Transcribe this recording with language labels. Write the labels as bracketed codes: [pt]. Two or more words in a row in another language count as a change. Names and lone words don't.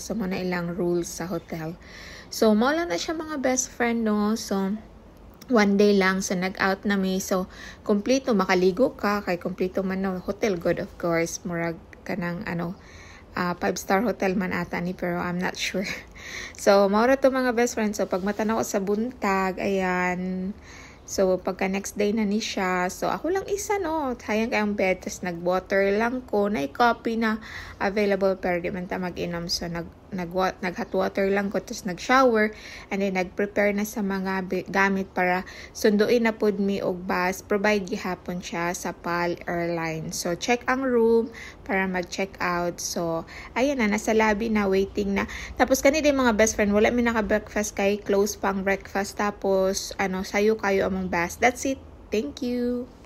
[ceb] So mo na ilang rules sa hotel. So mao lang na siya mga [en] best friend, [ceb] no. So [en] one day [ceb] lang, so nag-out na mi. So kompleto makaligo ka kay kompleto man no hotel good, [en] of course. [ceb] Murag kanang [en] 5-star hotel [ceb] man ata ni, pero [en] I'm not sure. [ceb] So mao ra to mga [en] best friend. [ceb] So pag matanaw sa buntag, ayan. So, pagka [en] next day [ceb] na ni siya, so ako lang isa, no, sayang kayang bed, tapos nag-water lang ko, na-coffee na available, pero di man ta mag-inom, so nag- [en] hot water [ceb] lang ko, tapos nag-shower, [en] and then [ceb] nag-prepare na sa mga gamit para sunduin na pod mi og bus, provide gihapon siya sa PAL Airlines. So, check ang room para mag-check out. So, ayan na, nasa lobby na, waiting na. Tapos, kanina mga [en] best friend, [ceb] wala mi naka-breakfast kay close pang breakfast, tapos, sayo kayo among bus. [en] That's it. Thank you.